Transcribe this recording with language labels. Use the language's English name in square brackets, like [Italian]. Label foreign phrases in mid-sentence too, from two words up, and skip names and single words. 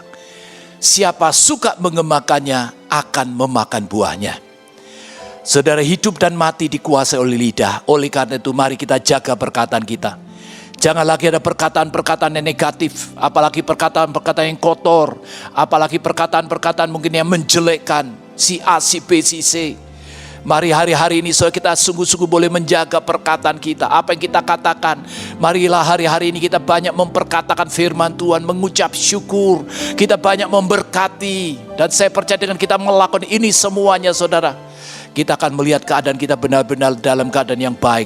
[Indonesian] Siapa suka mengemakannya akan memakan buahnya. Saudara, hidup dan mati dikuasai oleh lidah. Oleh karena itu mari kita jaga perkataan kita. Jangan lagi ada perkataan-perkataan yang negatif. Apalagi perkataan-perkataan yang kotor. Apalagi perkataan-perkataan mungkin yang menjelekkan si A, si B, si C. Mari hari-hari ini saudara kita sungguh-sungguh boleh menjaga perkataan kita. Apa yang kita katakan. Marilah hari-hari ini kita banyak memperkatakan firman Tuhan. Mengucap syukur. Kita banyak memberkati. Dan saya percaya dengan kita melakukan ini semuanya saudara. Kita akan melihat keadaan kita benar-benar dalam keadaan yang baik.